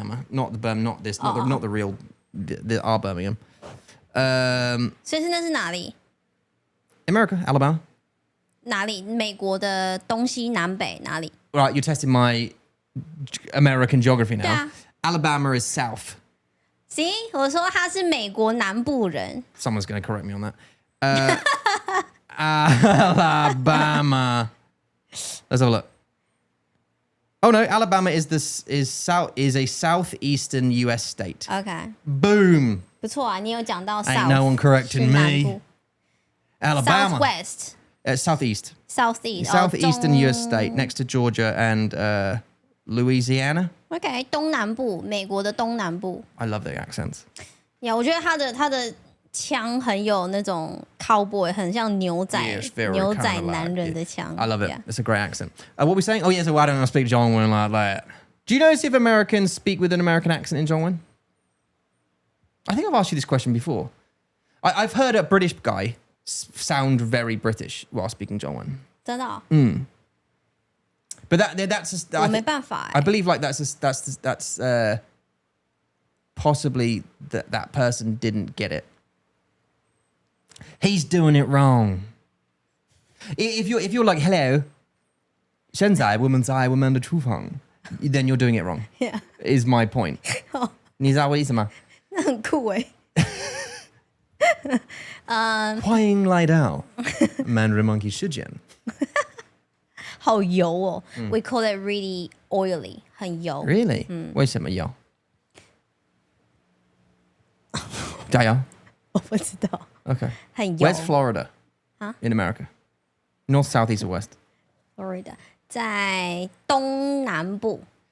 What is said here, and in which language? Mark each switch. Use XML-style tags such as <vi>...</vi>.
<en>Not the Birmingham, not this, not the real, our Birmingham.</en> <zh>所以那是哪里？</zh> <en>America, Alabama.</en> <zh>哪里？美国的东西南北哪里？</zh> <en>Right, you're testing my American geography now.</en> <zh>对啊。</zh> <en>Alabama is south. See，</en> <zh>我说他是美国南部人。</zh> <en>Someone's going to correct me on that. Alabama. Let's have a look. Oh no, Alabama is a southeastern U.S. state. OK， Boom.</en> <zh>不错啊，你有讲到</zh> <en>Ain't no one correcting</en> <zh>是南</zh> <en>me.</en> <zh>部</zh> <en>Alabama. Southwest, Southeast. Southeast, Southeastern U.S. state next to Georgia and Louisiana. OK，</en> <zh>东南部，美国的东南部。</zh> <en>I love their accents.</en> <zh>呀，我觉得他的腔很有那种 cowboy， 很像牛仔 牛仔男人的腔。</zh> <en>I love it. It's a great accent. What were we saying? Oh yeah, so why don't I speak Zhongwen like that? Do you notice if Americans speak with an American accent in Zhongwen? I think I've asked you this question before. I've heard a British guy sound very British while speaking Zhongwen.</en> <zh>真的、哦？</zh> <en>But that's</en> <zh>我没办法、</zh> <en>I believe like that's possibly that person didn't get it. He's doing it wrong. If you're like hello,</en> <zh>现在我们在我们的厨房</zh> <en>then you're doing it wrong. Yeah. Is my point.</en> <zh>你知道我意思吗？那很酷哎。欢迎来到 Mandarin Monkey 时间。好油哦、</zh> <en>We call it really oily，</en> <zh>很油。</zh> <en>Really？</en> <zh>为什么油？加油。我不知道。</zh> <en>Okay.</en> <zh>很油。</zh> <en>Where's Florida? In America? North, south, east, or west?</en> <zh>Florida 在东南部。</zh>